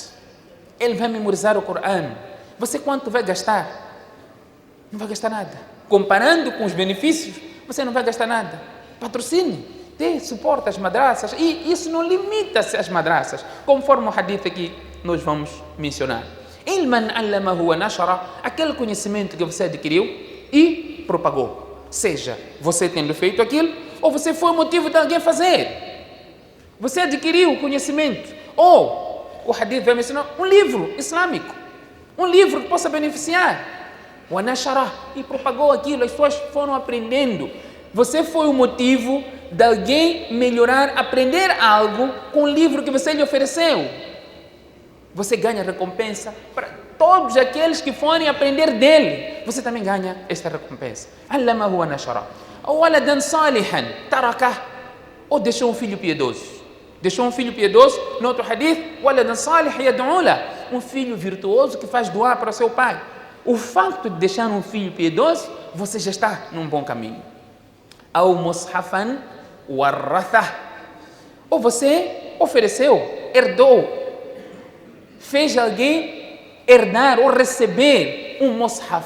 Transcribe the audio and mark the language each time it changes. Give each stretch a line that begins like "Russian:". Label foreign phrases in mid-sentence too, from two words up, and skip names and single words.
Portuguese: Ele vai memorizar o Coran. Você quanto vai gastar? Não vai gastar nada. Comparando com os benefícios, você não vai gastar nada. Patrocine. Dê suporte às madraças, e isso não limita-se às madraças, conforme o hadith aqui nós vamos mencionar.
Arabic: علما علمه ونشره,
Portuguese: aquele conhecimento que você adquiriu e propagou. Seja você tendo feito aquilo, ou você foi o motivo de alguém fazer. Você adquiriu o conhecimento, ou o hadith vai mencionar um livro islâmico, um livro que possa beneficiar.
Arabic: ونشره,
Portuguese: e propagou aquilo, as pessoas foram aprendendo. Você foi o motivo de alguém melhorar, aprender algo com o livro que você lhe ofereceu. Você ganha recompensa para todos aqueles que forem aprender dele. Você também ganha esta recompensa.
Arabic: علمه ونشره أو ولدا صالحا تركه,
Portuguese: ou deixou um filho piedoso. Deixou um filho piedoso, no outro hadith,
Arabic: ولد صالح يدعو له,
Portuguese: um filho virtuoso que faz doar para o seu pai. O facto de deixar um filho piedoso, você já está num bom caminho. Ou
Arabic: مصحفا ورثه,
Portuguese: ou você ofereceu, herdou, fez alguém herdar ou receber um mushaf.